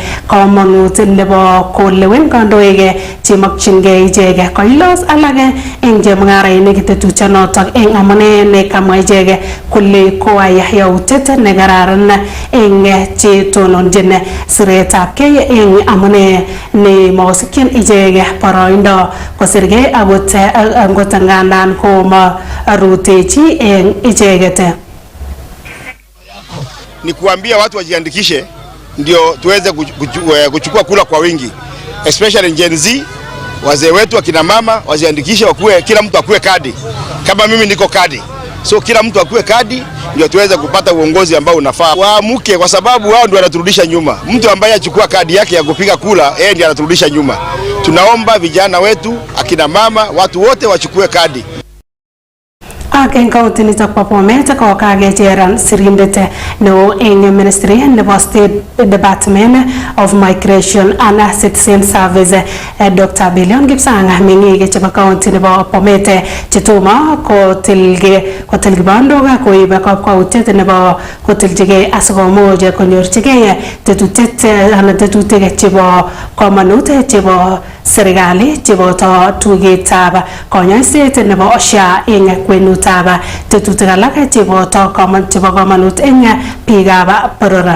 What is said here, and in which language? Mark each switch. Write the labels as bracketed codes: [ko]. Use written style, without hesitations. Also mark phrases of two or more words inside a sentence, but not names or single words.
[kln] komonut nebo kolewen kandoik chemokchingei ichek koilos alak eng chemung'arainik tetutyonotok eng amune nekamwa ichek kole koai yautiet nekararan eng chetononjin siretab kei eng amune ne mosikyin ichek boroindo kosirgei akot ngandan koma rutechi eng icheket. [sw] ni kuambia watu wajiandikishe ndio tuweze kuchukua kula kwa wingi, [en] especially Gen Z. [sw] Wazee wetu akina mama wajiandikishe, kila mtu akue kadi. Kama mimi niko kadi, so kila mtu akue kadi ndio tuweze kupata uongozi ambao unafaa. Waamuke, kwa sababu wao ndio wanaturudisha nyuma. Mtu ambaye achukua kadi yake ya kupiga kula, yeye ndiye anaturudisha nyuma. Tunaomba vijana wetu, akina mama, watu wote wachukue kadi. [kln] Aken kaunti ni takwa Bomet ko kage jeran sirindete no eng ministry nebo State Department of Migration and Citizen Service Dr. Billion Gipsanga mingi ke chaba kaunti nebo Bomet chituma ko tilge bandoga ko ibe ko utet nebo ko tiljige asgomoje ko nyorchige tetutet ana tetutege chebo komanute chebo serikali chebo to tugetab konyoiset nebo osha eng kwenutab tetutik alak chebo to komanut eng biikab borora.